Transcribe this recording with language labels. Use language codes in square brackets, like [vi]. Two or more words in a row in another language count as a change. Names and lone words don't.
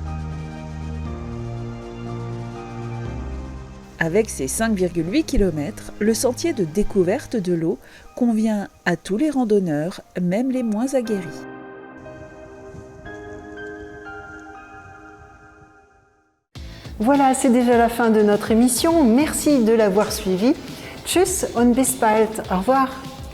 [fr] Avec ses 5,8 km, le sentier de découverte de l'eau convient à tous les randonneurs, même les moins aguerris. Voilà, c'est déjà la fin de notre émission. Merci de l'avoir suivi. [de] Tschüss und bis bald. [fr] Au revoir.